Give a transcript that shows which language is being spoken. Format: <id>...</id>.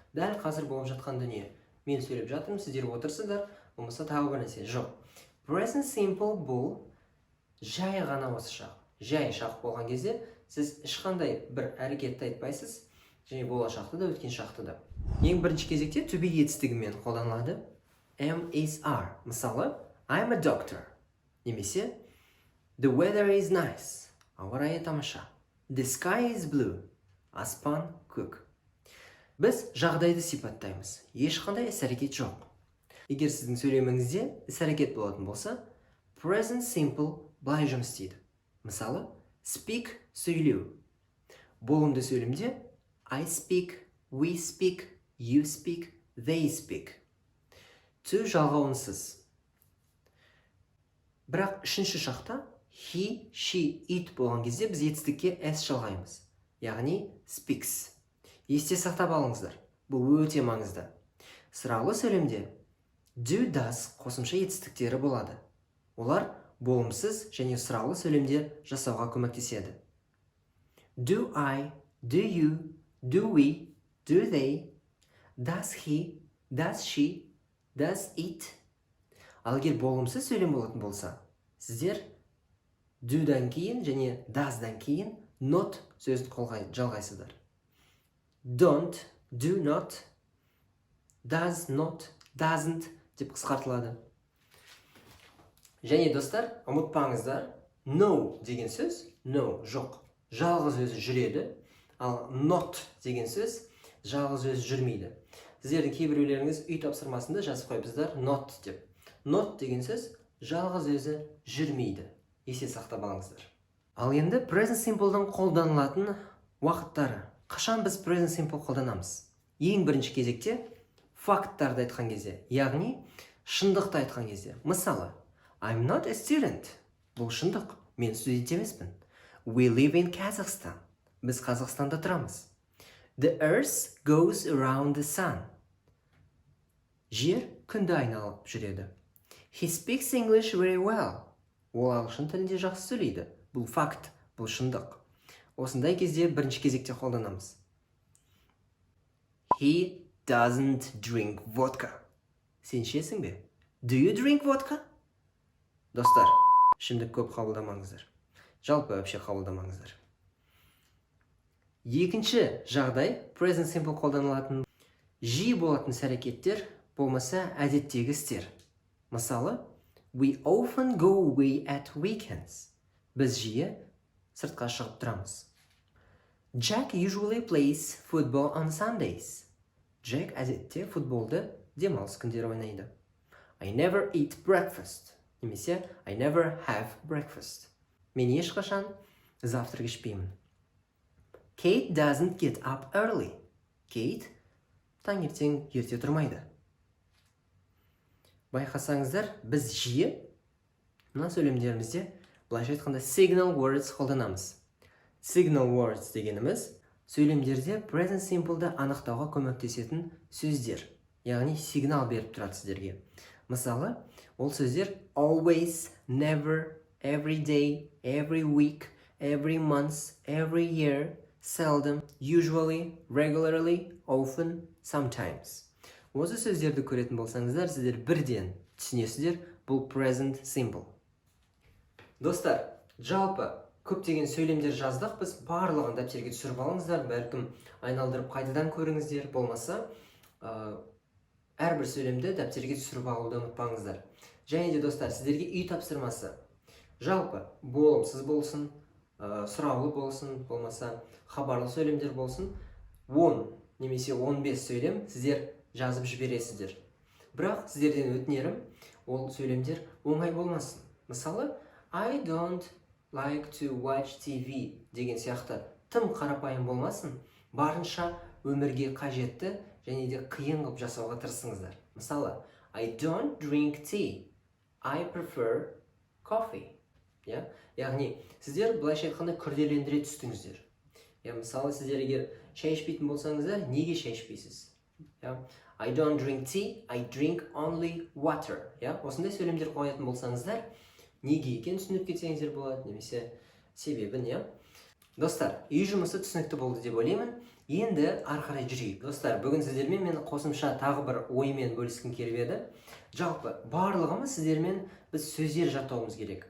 <kk>Дәл қазір болып жатқан дүние. Мен сөйлеп жатырмын, сіздер отырсыздар, болмаса тағы бір нәрсе. Жоқ. Present simple бұл жай ғана осы шақ. Жай шақ болған кезде сіз ешқандай бір әрекетті айтпайсыз, және болашақты да, өткен шақты да. Ең бірінші кезекте to-be етістігімен қолданылады.</kk> <en>Am is are.</en> <kk>Мысалы,</kk> <en>I'm a doctor.</en> <kk>Немесе</kk> <en>the weather is nice.</en> <kk>Ауа райы тамаша.</kk> <en>The sky is blue.</en> <kk>Аспан көк. Біз жағдайды сипаттаймыз. Ешқандай іс-әрекет жоқ. Егер сіздің сөйлеміңізде іс-әрекет болатын болса, present simple былай жұмыс істейді. Мысалы, speak сөйлеу. Болымды сөйлемде</kk> <en>I speak, we speak, you speak, they speak.</en> <kk>To жалғауынсыз. Бірақ үшінші шақта he, she, it болған кезде біз етістікке s жалғаймыз. Яғни speaks. Есте сақтап алыңыздар. Бұл өте маңызды. Сұраулы сөйлемде do, does қосымша етістіктері болады. Олар болымсыз және сұраулы сөйлемде жасауға көмектеседі.</kk> <en>Do I, do you, do we, do they, does he, does she, does it.</en> <kk>Ал егер болымсыз сөйлем болатын болса, сіздер do'дан кейін және does'дан кейін not сөзін жалғайсыздар.</kk> <en>Don't, do not, does not, doesn't</en> <kk>деп қысқартылады. Және достар, ұмытпаңыздар, no деген сөз, no жоқ, жалғыз өзі жүреді, ал not деген сөз жалғыз өзі жүрмейді. Сіздердің кейбіреулеріңіз үй тапсырмасында жазып қойыпсыздар not деп. Not деген сөз жалғыз өзі жүрмейді. Есе сақтап алыңыздар. Ал енді present simple'дан қолданылатын уақыттары. Қашан біз present simple қолданамыз? Ең бірінші кезекте факттарды айтқан кезде, яғни шындықты айтқан кезде. Мысалы,</kk> <en>I'm not a student.</en> <kk>Бұл шындық. Мен студент емеспін.</kk> <en>We live in Kazakhstan.</en> <kk>Біз Қазақстанда тұрамыз.</kk> <en>The earth goes around the sun.</en> <kk>Жер күнді айналып жүреді.</kk> <en>He speaks English very well.</en> <kk>Ол ағылшын тілінде жақсы сөйлейді. Бұл факт, бұл шындық. Осындай кезде бірінші кезекте қолданамыз.</kk> <en>He doesn't drink vodka.</en> <kk>Сен ішесің бе?</kk> <en>Do you drink vodka?</en> <kk>Достар, ішімдік көп қабылдамаңыздар. Жалпы вообще қабылдамаңыздар. Екінші жағдай, present simple қолданылатын жиі болатын іс-әрекеттер, болмаса әдеттегі істер.</kk> <en>Мысалы, we often go away at weekends.</en> <kk>Біз жиі сыртқа шығып тұрамыз.</kk> <en>Jack usually plays football on Sundays.</en> <kk>Jack әдетте футболды демалыс күндері ойнайды.</kk> <en>I never eat breakfast.</en> <kk>Немесе</kk> <en>I never have breakfast.</en> <kk>Мен ешқашан завтрак ішпеймін.</kk> <en>Kate doesn't get up early.</en> <kk>Kate таңертең ерте тұрмайды. Байқасаңыздар, біз жиі мына сөйлемдерімізде былайша айтқанда signal words қолданамыз. Signal words дегеніміз сөйлемдерде present simple'ды анықтауға көмектесетін сөздер, яғни сигнал беріп тұрады сіздерге. Мысалы, ол сөздер</kk> <en>always, never, every day, every week, every month, every year, seldom, usually, regularly, often, sometimes.</en> <kk>Осы сөздерді көретін болсаңыздар, сіздер бірден түсінесіздер, бұл present simple. Достар, жалпы көптеген сөйлемдер жаздық, біз барлығын дәптерге түсіріп алыңыздар, бәлкім айналдырып қайтадан көріңіздер, болмаса әрбір сөйлемді дәптерге түсіріп алуды ұмытпаңыздар. Және де достар, сіздерге үй тапсырмасы. Жалпы болымсыз болсын, сұраулы болсын, болмаса хабарлы сөйлемдер болсын, 10 немесе 15 сөйлем сіздер жазып жібересіздер. Бірақ сіздерден өтінерім, ол сөйлемдер оңай болмасын. Мысалы,</kk> <en>I don't like to watch TV</en> <kk>деген сияқты тым қарапайым болмасын, барынша өмірге қажетті және де қиын қылып жасауға тырысыңыздар. Мысалы,</kk> <en>I don't drink tea. I prefer coffee.</en> <kk>Яғни, сіздер былайша айтқанда күрделендіре түстіңіздер. Мысалы, сіздер егер шай ішпейтін болсаңыздар, неге шай ішпейсіз?</kk> <en>I don't drink tea, I drink only water.</en> <kk>Осындай сөйлемдер қоятын болсаңыздар, неге екен түсініп кетсеңіздер болады, немесе себебін. Достар, үй жұмысы түсінікті болды деп ойлаймын. Енді ары қарай жүрейік. Достар, бүгін сіздермен мен қосымша тағы бір оймен бөліскім келіп еді. Жалпы барлығымыз сіздермен біз сөздер жаттауымыз керек.</kk>